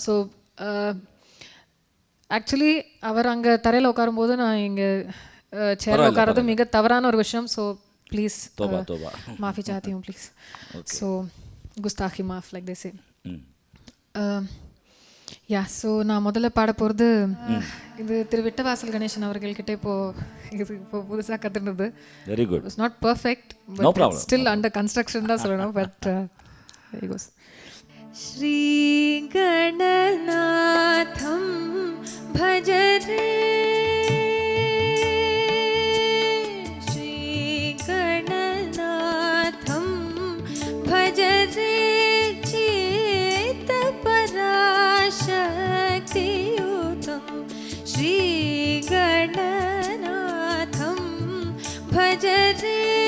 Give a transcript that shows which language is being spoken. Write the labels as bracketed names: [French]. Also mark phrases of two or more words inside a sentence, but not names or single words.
[English] so actually [Tamil] அவர் அங்கே தரையில் உட்காரும்போது நான் இங்கே சேரில் உட்காரது மிக தவறான ஒரு விஷயம். [English] so please [Hindi] माफ़ी चाहती हूँ [English] please. so [Hindi] गुस्ताख़ी माफ़ [English] like they say. ya, so [Tamil] நான் முதல்ல பாட போகிறது இது திரு விட்டவாசல் கணேசன் அவர்கள்கிட்ட இப்போ புதுசாக கற்றுனது. [English] very good. it's not perfect, but still under construction [Tamil] தான் சொல்லணும். [English] but very good. [Sanskrit] श्री गणनाथं भज रे श्री गणनाथं भज रे शक्तियुतं श्री गणनाथं भज रे